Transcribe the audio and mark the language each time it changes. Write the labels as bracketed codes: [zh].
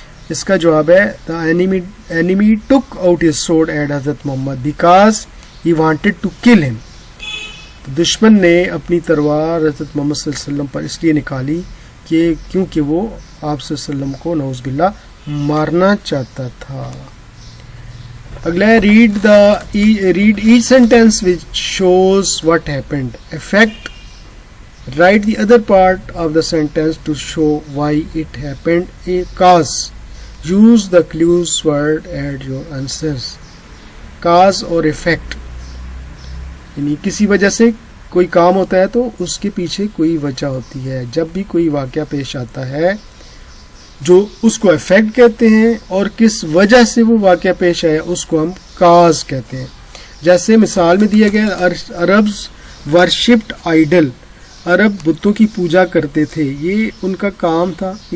[ur] اس کا جواب ہے [en] the enemy took out his sword at Hazrat Muhammad because he wanted to kill him. [ur] دشمن نے اپنی تلوار حضرت محمد صلی اللہ علیہ وسلم پر اس لیے نکالی کہ کیونکہ وہ آپ صلی اللہ علیہ وسلم کو نعوذ باللہ مارنا چاہتا تھا. اگلا ہے [en] read each sentence which shows what happened. Effect. Write the other part of the sentence to show why it happened. A cause. Use the clues word add your answers. Cause اور effect [ur] یعنی کسی وجہ سے کوئی کام ہوتا ہے تو اس کے پیچھے کوئی وجہ ہوتی ہے. جب بھی کوئی واقعہ پیش آتا ہے جو اس کو افیکٹ کہتے ہیں اور کس وجہ سے وہ واقعہ پیش آیا اس کو ہم کاز کہتے ہیں. جیسے مثال میں دیا گیا [en] Arabs worshipped idol, [ur] عرب بتوں کی پوجا کرتے تھے، یہ ان کا کام تھا.